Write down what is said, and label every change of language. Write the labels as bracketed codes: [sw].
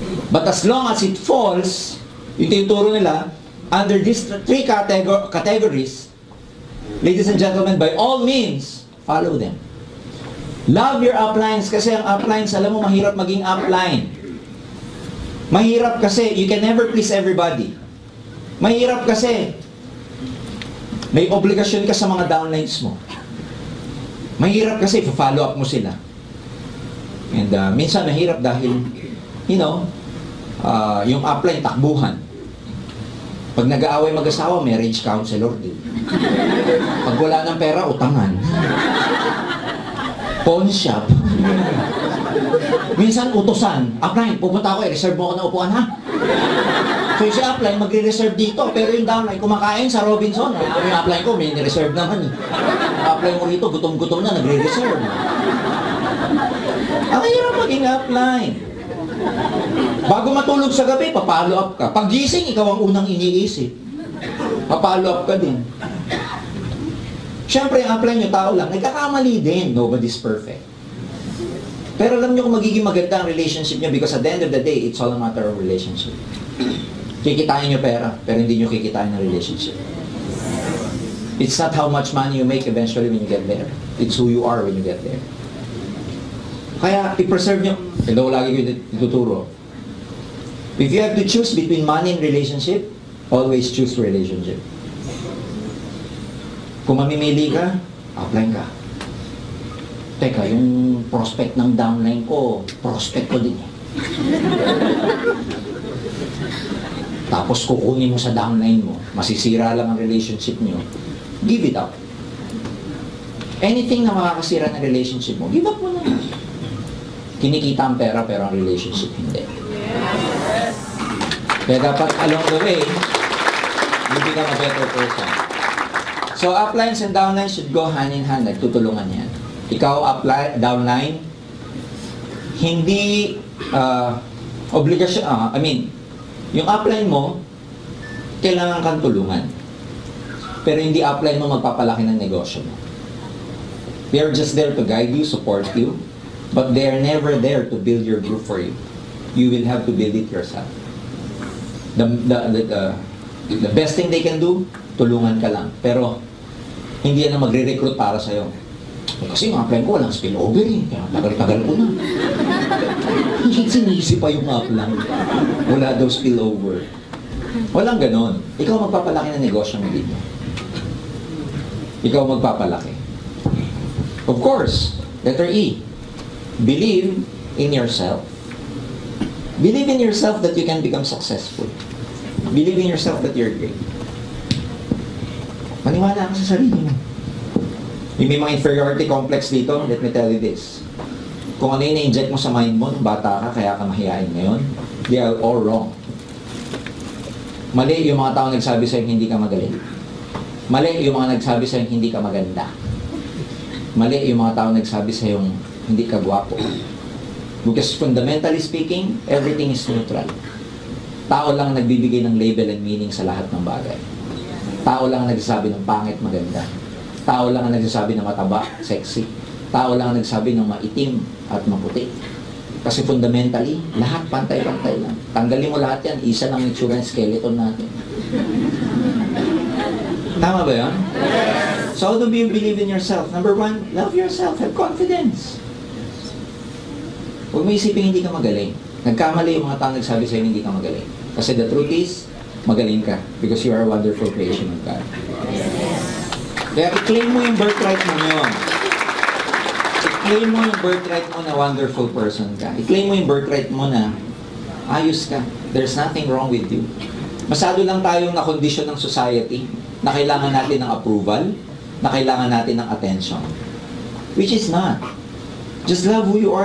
[en] But as long as it falls, [tl] yung tinuturo nila, [en] under these three categories, ladies and gentlemen, by all means, follow them. Love your uplines [tl] kasi ang uplines, alam mo, mahirap maging upline. Mahirap kasi, [en] you can never please everybody. [tl] Mahirap kasi, may obligasyon ka sa mga downlines mo. Mahirap kasi, follow up mo sila. And minsan mahirap dahil, you know, yung upline, takbuhan. Pag nag-aaway mag-asawa, marriage counselor din. Pag wala ng pera, utangan. Pawn shop. Minsan, utosan. Upline, pupunta ako, i-reserve mo ako ng upuan, ha? So, si upline, magre-reserve dito. Pero yung downline, kumakain sa Robinson. Yung upline ko, may ni-reserve naman. Upline mo rito, gutom-gutom na, nagre-reserve. Ang hirap maging upline. Bago matulog sa gabi, papalo up ka. Pag gising, ikaw ang unang iniisip. Papalo up ka din. Siyempre, ang upline nyo, tao lang, nagkakamali din. [en] Nobody's perfect. [tl] Pero alam nyo kung magiging maganda ang relationship nyo [en] because at the end of the day, it's all a matter of relationship. [tl] Kikitain nyo pera, pero hindi nyo kikitain ang relationship. [en] It's not how much money you make eventually when you get there. It's who you are when you get there. [tl] Kaya, i-preserve nyo. [en] Hello, [tl] lagi ko ituturo. [en] If you have to choose between money and relationship, always choose relationship. [tl] Kung mamimili ka, upline ka. Teka, yung prospect ng downline ko, prospect ko din. Tapos kukunin mo sa downline mo, masisira lang ang relationship nyo, [en] give it up. [tl] Anything na makakasira ng relationship mo, give up mo na. Kinikita ang pera pero ang relationship hindi. Kaya dapat [en] along the way, you become a better person. So uplines and downlines should go hand in hand, [tl] nagtutulungan yan. Ikaw upline, downline, hindi obligasyon, yung upline mo, kailangan kang tulungan. Pero hindi upline mo magpapalaki ng negosyo mo. [en] They are just there to guide you, support you, but they are never there to build your group for you. You will have to build it yourself. The best thing they can do, [tl] tulungan ka lang. Pero, hindi yan na magre-recruit para sa'yo. Kasi yung upline ko, walang spillover eh. Kaya tagal-tagal ko na. Sinisip pa yung upline. Wala daw spillover. Walang ganon. Ikaw magpapalaki ng negosyo mo dito. Ikaw magpapalaki. [en] Of course, letter E. Believe in yourself. Believe in yourself that you can become successful. Believe in yourself that you're great. [tl] Maniwala ka sa sarili mo. Yung may mga inferiority complex dito, [en] let me tell you this. [tl] Kung ano yung na-inject mo sa mind mo, nung bata ka, kaya ka mahihain ngayon, [en] they are all wrong. [tl] Mali yung mga tao nagsabi sa'yo hindi ka magaling. Mali yung mga nagsabi sa'yo hindi ka maganda. Mali yung mga tao nagsabi sa yung hindi ka gwapo. [en] Because fundamentally speaking, everything is neutral. [tl] Tao lang nagbibigay ng label and meaning sa lahat ng bagay. Tao lang ang nagsasabi ng pangit, maganda. Tao lang ang nagsasabi ng mataba, sexy. Tao lang ang nagsasabi ng maitim at maputi. Kasi fundamentally, lahat pantay-pantay lang. Tanggalin mo lahat yan, isa lang yung itsura ng skeleton natin. Tama ba yun? [en] So how do you believe in yourself? Number one, love yourself. Have confidence. [tl] Huwag mo isipin hindi ka magaling. Nagkamali yung mga tao nagsabi sa'yo hindi ka magaling. Kasi [en] the truth is, [tl] magaling ka. [en] Because you are a wonderful creation of God. [tl] Kaya i-claim mo yung birthright mo yun. I-claim mo yung birthright mo na wonderful person ka. I-claim mo yung birthright mo na ayos ka. [en] There's nothing wrong with you. [tl] Masyado lang tayong na-condition ng society na kailangan natin ng approval, na kailangan natin ng attention. [en] Which is not. Just love who you are.